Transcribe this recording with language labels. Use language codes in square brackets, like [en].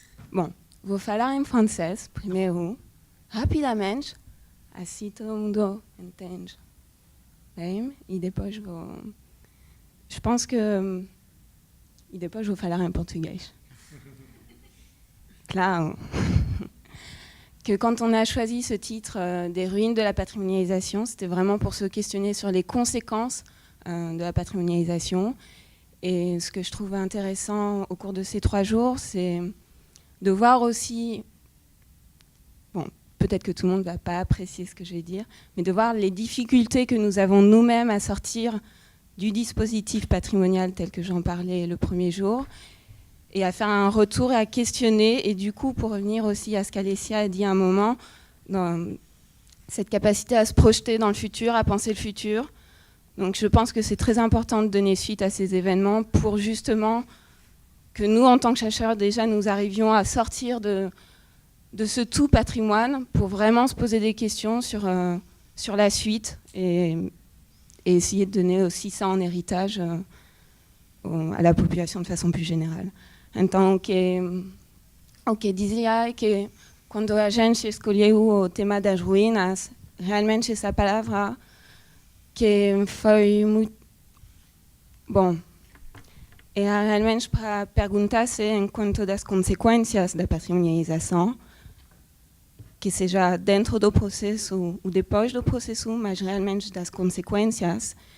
[pt] Bom, vou falar em francês primeiro, rapidamente, assim todo mundo entende. Bem, e depois vou... [fr] Je pense que... [pt] E depois vou falar em português. Claro. [fr] Que quand on a choisi ce titre des ruines de la patrimonialisation, c'était vraiment pour se questionner sur les conséquences de la patrimonialisation. Et ce que je trouve intéressant au cours de ces 3 jours, c'est de voir aussi, bon, peut-être que tout le monde ne va pas apprécier ce que je vais dire, mais de voir les difficultés que nous avons nous-mêmes à sortir du dispositif patrimonial tel que j'en parlais le premier jour, et à faire un retour et à questionner, et du coup, pour revenir aussi à ce qu'Alessia a dit à un moment, dans cette capacité à se projeter dans le futur, à penser le futur. Donc je pense que c'est très important de donner suite à ces événements pour justement que nous, en tant que chercheurs, déjà, nous arrivions à sortir de ce tout patrimoine pour vraiment se poser des questions sur la suite et essayer de donner aussi ça en héritage à la population de façon plus générale. [pt] Então, o que dizia é que quando a gente escolheu o tema das ruínas, realmente essa palavra que foi muito... Bom, era realmente para perguntar-se enquanto das consequências da patrimonialização, que seja dentro do processo ou depois do processo, mas realmente das consequências.